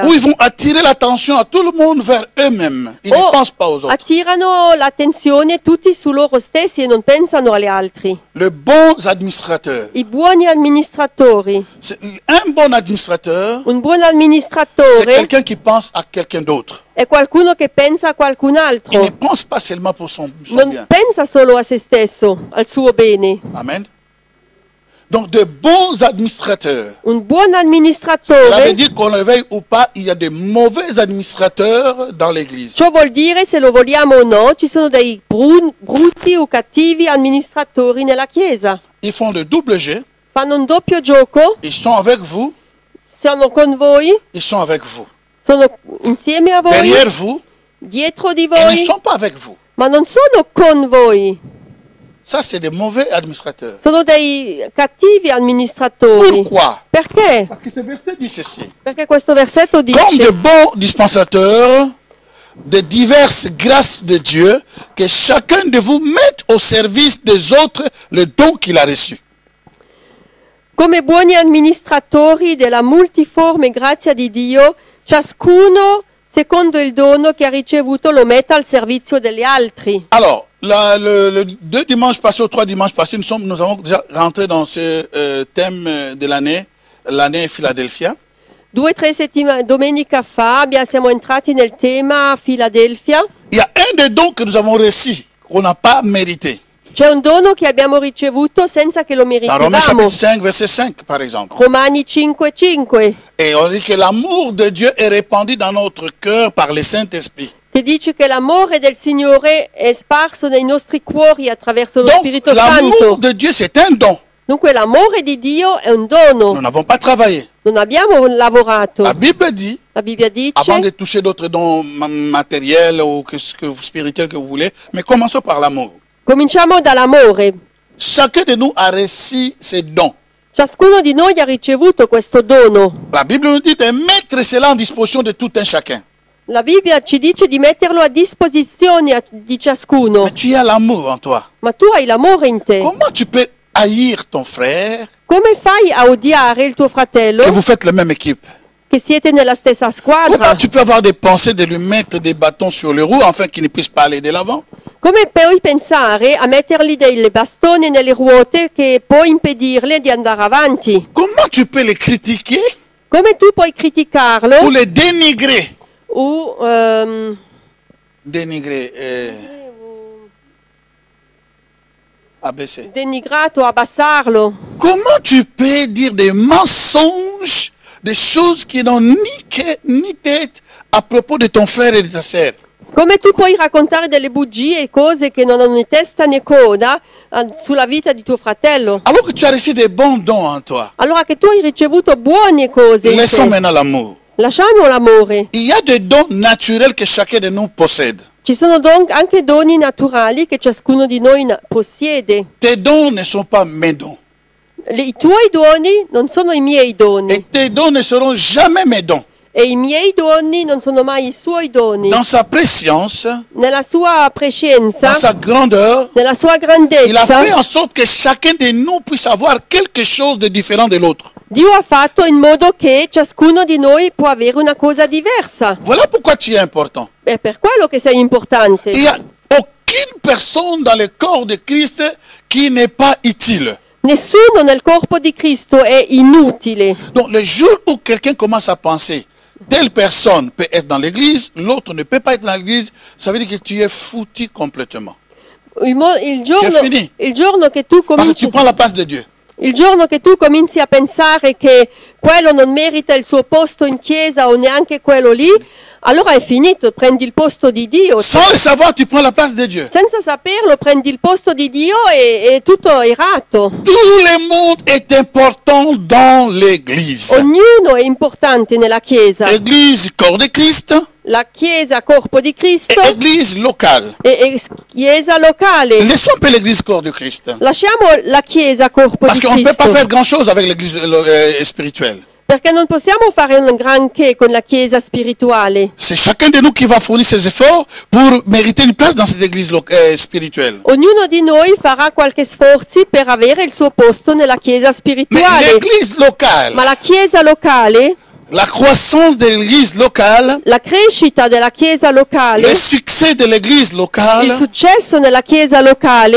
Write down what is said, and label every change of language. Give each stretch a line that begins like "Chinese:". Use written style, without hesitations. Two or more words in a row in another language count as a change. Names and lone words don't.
French: Où ils vont attirer l'attention à tout le monde vers eux-mêmes. Ils ne pensent pas aux autres.
Italian: attirano l'attenzione tutti su loro stessi e non pensano agli altri.
French: Les bons administrateurs.
Italian: I buoni amministratori.
French: Un bon administrateur,
Italian: Un buon
French: c'est
Italian: amministratore
French: quelqu'un qui pense à quelqu'un d'autre.
Italian: è qualcuno che pensa a qualcun
French: Il
Italian: altro.
French: ne pense pas seulement pour son
Italian: Non
French: bien.
Italian: pensa solo a se stesso, al suo bene.
French: Amen. Donc, de bons administrateurs.
Italian: Un buon
French: Cela veut
Italian: amministratore,
French: dire qu'on le veuille ou pas, il y a de mauvais administrateurs dans l'Église.
Italian: ciò vuol dire, se lo vogliamo o no, ci sono dei brutti o cattivi amministratori nella Chiesa.
French: Ils font le double G.
Italian: Fanno un doppio gioco,
French: Ils sont avec vous.
Italian: sono con voi,
French: Ils sont avec vous.
Italian: sono insieme a voi,
French: Derrière vous.
Italian: dietro di
French: Ils ne
Italian: voi,
French: sont pas avec vous.
Italian: ma non sono con voi.
French: Ça, c'est des mauvais administrateurs.
Italian: Sono dei cattivi amministratori.
French: Pourquoi?
Italian: Perché?
French: Parce que ce verset dit ceci.
Italian: Perché questo versetto
French: Comme de
Italian: dice:
French: bons dispensateurs de diverses grâces de Dieu, que chacun de vous mette au service des autres le don qu'il a reçu.
Italian: come buoni amministratori della multiforme grazia di Dio, ciascuno, secondo il dono che ha ricevuto, lo metta al servizio degli altri.
French: Alors, le 2 dimanches passés ou 3 dimanches passés, nous avons déjà rentré dans ce thème de l'année Philadelphia.
Italian: 2 o 3 domenica fa siamo entrati nel tema Filadelfia.
French: Il y a un des dons que nous avons reçus, qu'on n'a pas mérité.
Italian: C'è un dono che abbiamo ricevuto senza che lo
French: Dans Romains
Italian: meritavamo.
French: chapitre 5, verset 5, par exemple.
Italian: Romani 5,5,
French: Et on dit que l'amour de Dieu est répandu dans notre cœur par le Saint-Esprit.
Italian: che dice che l'amore del Signore è sparso nei nostri cuori attraverso lo
French: Donc,
Italian: Spirito
French: l'amour
Italian: Santo.
French: de Dieu, c'est un don.
Italian: Dunque l'amore di Dio è un
French: Nous
Italian: dono,
French: n'avons pas travaillé.
Italian: non abbiamo lavorato.
French: La Bible dit,
Italian: La Bibbia dice,
French: avant de toucher d'autres dons matériels ou spirituels que vous voulez, mais commençons par l'amour.
Italian: cominciamo dall'amore.
French: Chacun de nous a reçu ses dons.
Italian: Ciascuno di noi ha ricevuto questo dono.
French: La Bible nous dit de mettre cela en disposition de tout un chacun.
Italian: La Bibbia ci dice di metterlo a disposizione di ciascuno.
French: Mais tu as l'amour en toi.
Italian: Ma tu hai l'amore in te.
French: Comment tu peux haïr ton frère
Italian: Come fai a odiare il tuo fratello
French: que vous faites la même équipe?
Italian: che siete nella stessa squadra?
French: Comment tu peux avoir des pensées de lui mettre des bâtons sur les roues afin qu'il ne puisse pas aller de l'avant?
Italian: Come puoi pensare a mettergli dei bastoni nelle ruote che può impedirle di andare avanti?
French: Comment tu peux les critiquer
Italian: Come tu puoi criticarlo
French: ou les dénigrer?
Italian: o
French: Dénigrer, abaisser.
Italian: denigrato, abbassarlo?
French: Comment tu peux dire des mensonges, des choses qui n'ont ni tête à propos de ton frère et de ta sœur?
Italian: Come tu puoi raccontare delle bugie e cose che non hanno né testa né coda sulla vita di tuo fratello?
French: Alors que tu as reçu des bons dons en toi.
Italian: Allora che tu hai ricevuto buone cose in
French: Laissons
Italian: te,
French: maintenant l'amour.
Italian: lasciamo l'amore.
French: Il y a des dons naturels que chacun de nous possède.
Italian: Ci sono anche doni naturali che ciascuno di noi possiede.
French: Tes dons ne sont pas mes dons.
Italian: I tuoi doni non sono i miei doni
French: Et tes dons ne seront jamais mes dons.
Italian: e i miei doni non sono mai i suoi doni.
French: Dans sa préscience,
Italian: Nella sua prescienza,
French: dans sa grandeur,
Italian: nella sua
French: il a
Italian: grandezza,
French: fait en sorte que chacun de nous puisse avoir quelque chose de différent de l'autre.
Italian: Dio ha fatto in modo che ciascuno di noi può avere una cosa diversa.
French: Voilà pourquoi tu es important.
Italian: È per quello che sei importante.
French: Il n'y a aucune personne dans le corps de Christ qui n'est pas utile.
Italian: Nessuno nel corpo di Cristo è inutile.
French: Donc le jour où quelqu'un commence à penser, telle personne peut être dans l'église, l'autre ne peut pas être dans l'église, ça veut dire que tu es foutu complètement.
Italian: Il giorno che tu
French: Parce que
Italian: cominci...
French: tu prends la place de Dieu.
Italian: Il giorno che tu cominci a pensare che quello non merita il suo posto in chiesa o neanche quello lì, allora è finito, prendi il posto di Dio.
French: Sans le savoir, tu prends la place de Dieu.
Italian: Senza saperlo prendi il posto di Dio e tutto è errato.
French: Tout le monde est important dans l'église.
Italian: Ognuno è importante nella chiesa.
French: Église, corps de Christ,
Italian: La chiesa, corpo di Cristo,
French: et église locale.
Italian: e chiesa locale.
French: Laissons un peu l'église, corps de Christ.
Italian: Lasciamo la chiesa, corpo
French: Parce
Italian: di
French: qu'on ne peut pas
Italian: Cristo.
French: faire grand-chose avec l'église spirituelle.
Italian: Perché non possiamo fare un granché con la chiesa spirituale.
French: C'est chacun de nous qui va fournir ses efforts pour mériter une place dans cette église spirituelle.
Italian: Ognuno di noi farà qualche sforzo per avere il suo posto nella chiesa
French: Mais
Italian: spirituale.
French: l'église locale,
Italian: Ma la chiesa locale,
French: la croissance de l'église locale,
Italian: la crescita della chiesa locale,
French: le succès de l'église
Italian: il
French: locale,
Italian: successo nella chiesa locale,